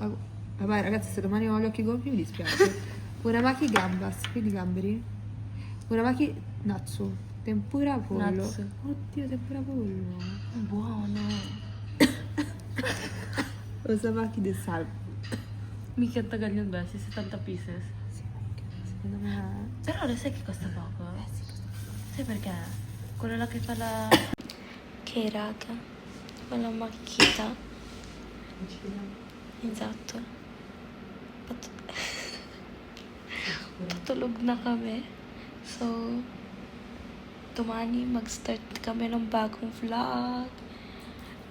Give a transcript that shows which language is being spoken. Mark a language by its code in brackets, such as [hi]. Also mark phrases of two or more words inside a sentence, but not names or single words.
[it] Vabbè, ragazzi, se domani ho gli occhi gonfi mi dispiace. Uramaki gambas, quindi gamberi. Uramaki natsu, tempura pollo. Natsu. Oddio, tempura pollo. Buono. Uramaki del salmon. [tl] Mica tagal yun, Bessie. 70 pieces. [it] Secondo me. Però lo sai che costa poco? Sai perché? Quello là che fa la... Ok raga, [tl] walang makikita. Esatto. Tutulog na kami. So, domani mag-start kami ng bagong vlog.